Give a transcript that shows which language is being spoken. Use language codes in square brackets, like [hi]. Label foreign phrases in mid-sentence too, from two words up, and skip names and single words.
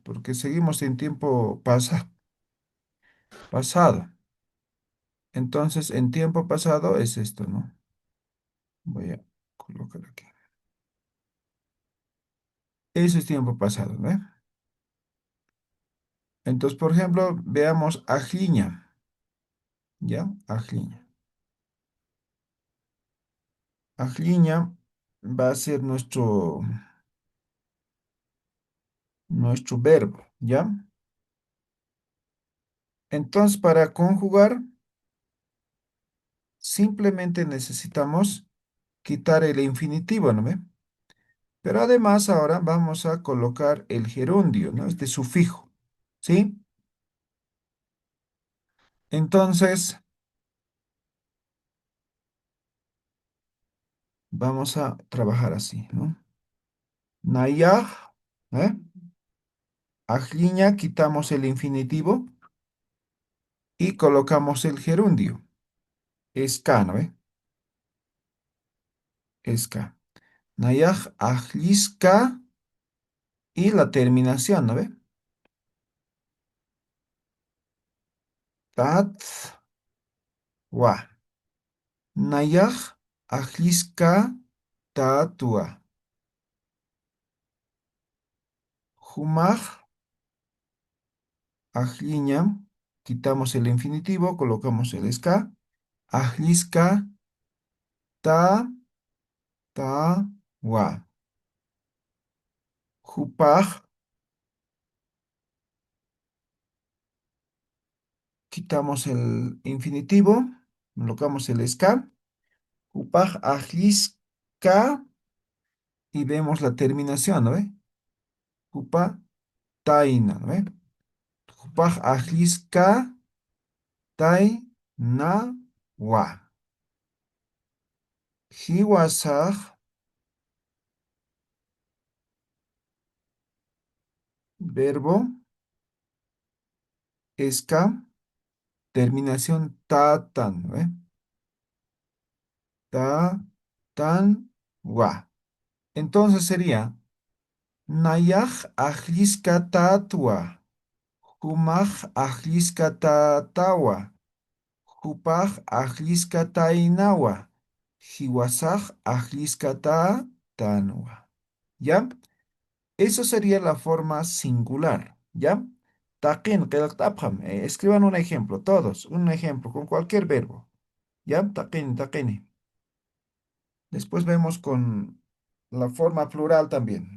[es] Porque seguimos en tiempo pasado. Entonces, en tiempo pasado es esto, ¿no? Voy a colocar aquí. Eso es tiempo pasado, ¿no? [ay] Entonces, por ejemplo, veamos ajiña, ¿ya? Ajiña. Ajiña. [es] va a ser nuestro verbo, ¿ya? Entonces, para conjugar, simplemente necesitamos quitar el infinitivo, ¿no ve? Pero además ahora vamos a colocar el gerundio, ¿no? Este sufijo, ¿sí? Entonces, vamos a trabajar así, ¿no? Nayaj, ¿eh? Ajliña, quitamos el infinitivo y colocamos el gerundio. Esca, ¿no ve? Esca. [ay] Nayaj, ajlisca [es] y la terminación, ¿no ve? [ay] Tat, wa. Nayaj, ajlisca, tatua. Humaj, ajliña, [es] quitamos el infinitivo, colocamos el esca. [ay] Ajlisca, ta, ta, wa. Jupaj, [es] quitamos el infinitivo, colocamos el ska, [ay] upaj ajliska [es] y vemos la terminación, ¿no ve? [ay] Upa taina, [es] ¿no ve? [ay] Upaj ajliska tai na wa. [es] Hiwasaj, verbo, ska, terminación tatan, ¿no ve? [ay] Ta, tan, wa. [es] Entonces sería [ay] nayaj ajliska tatua. Humaj ajliska tawa. Hupaj ajliskata inawa. Hiwasaj ajliskata tanwa. [es] ¿Ya? Eso sería la forma singular. ¿Ya? [ay] Taqin, qilqt'apjam. [es] Escriban un ejemplo, todos. Un ejemplo con cualquier verbo. ¿Ya? [ay] Taqin, taqini. [es] Después vemos con la forma plural también.